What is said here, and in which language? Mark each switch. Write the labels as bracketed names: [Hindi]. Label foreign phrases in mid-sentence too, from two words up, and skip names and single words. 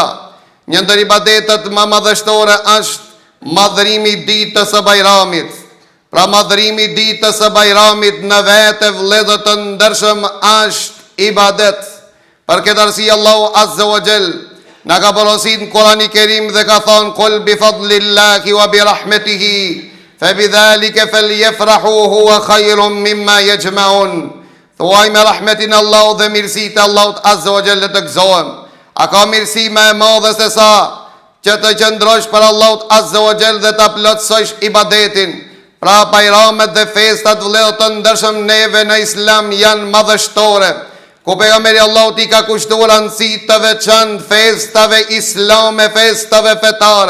[Albanian] Një ndër ibadetet më madhështore është madhërimi ditës së Bajramit. Pra madhërimi ditës së Bajramit në vete vëllezër të ndershëm është ibadet. Për këtë arsye Allahu [Arabic] عز وجل [Albanian] na ka porositur në Kur'anin e Kerim dhe ka thonë [Arabic] قل بفضل الله وبرحمته فبذلك فليفرحوا هو خير مما يجمعون. [Albanian] Thuaj me rahmetin Allahu dhe mirësitë e Allahut [Arabic] عز وجل [Albanian] të gëzohem. A ka mirësi më e madhe se sa që të qëndrosh për Allahut [Arabic] عز وجل [Albanian] dhe ta plotësosh ibadetin. Pra bajramet dhe festat vëllezër të ndershëm neve në Islam janë madhështore, ku pejgamberi Allahut I ka kushtuar rëndësi të veçantë festave islame, festave fetare.